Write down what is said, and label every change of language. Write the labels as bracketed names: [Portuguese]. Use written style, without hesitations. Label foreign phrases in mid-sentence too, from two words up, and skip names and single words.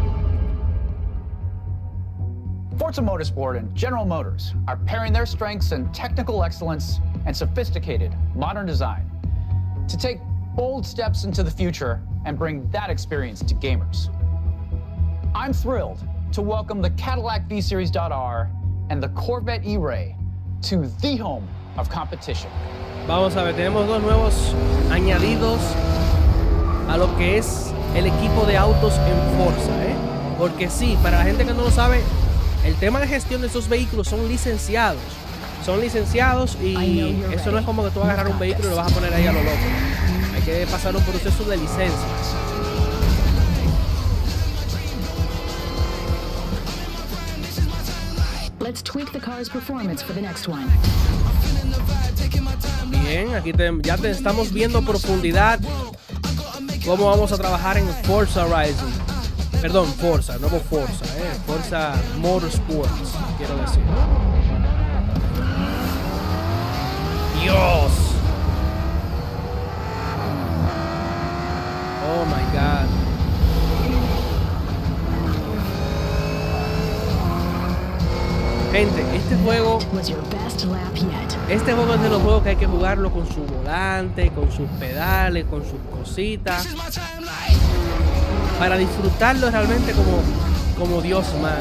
[English] Forza Motorsport and General Motors are pairing their strengths in technical excellence and sophisticated modern design to take bold steps into the future and bring that experience to gamers. I'm thrilled to welcome the Cadillac V-Series.R and the Corvette E-Ray to the home of competition. [Spanish] Vamos a ver, tenemos dos nuevos añadidos a lo que es el equipo de autos en Forza, Porque sí, para la gente que no lo sabe, el tema de gestión de esos vehículos son licenciados. Son licenciados y eso no es como que tú vas a agarrar un vehículo y lo vas a poner ahí a lo loco. Hay que pasar un proceso de licencias. [English] Let's tweak the car's performance for the next one. [Spanish] Bien, aquí ya te estamos viendo a profundidad cómo vamos a trabajar en Forza Horizon. Perdón, Forza, nuevo Forza, Forza Motorsports, quiero decir. Dios. [English] Oh my God. [Spanish] Gente, este juego es de los juegos que hay que jugarlo con su volante, con sus pedales, con sus cositas, para disfrutarlo realmente como Dios manda.